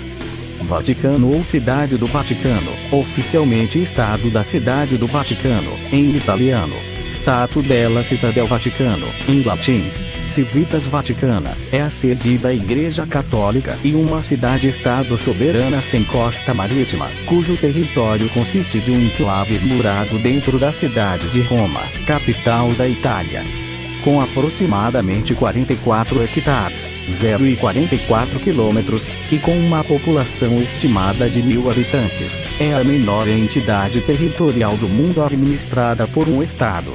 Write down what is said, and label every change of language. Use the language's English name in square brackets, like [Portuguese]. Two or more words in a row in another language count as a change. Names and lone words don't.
[Portuguese] Vaticano ou Cidade do Vaticano, oficialmente Estado da Cidade do Vaticano, em italiano. Stato della Città del Vaticano, em latim. Civitas Vaticana, é a sede da Igreja Católica e uma cidade-estado soberana sem costa marítima, cujo território consiste de um enclave murado dentro da cidade de Roma, capital da Itália. Com aproximadamente 44 hectares, 0,44 quilômetros, e com uma população estimada de 1.000 habitantes, é a menor entidade territorial do mundo administrada por um Estado.